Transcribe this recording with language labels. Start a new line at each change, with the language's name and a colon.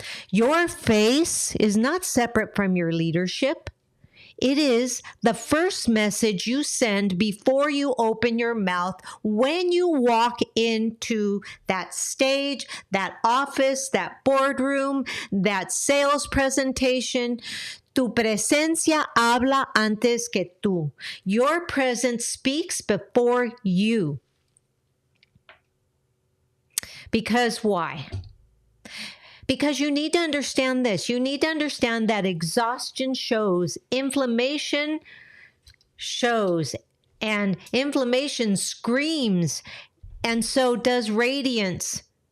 English: Your face is not separate from your leadership. It is the first message you send before you open your mouth when you walk into that stage, that office, that boardroom, that sales presentation.
Spanish: Tu presencia habla antes que tú.
English: Your presence speaks before you. Because why? Because you need to understand this. You need to understand that exhaustion shows, inflammation shows, and inflammation screams, and so does radiance.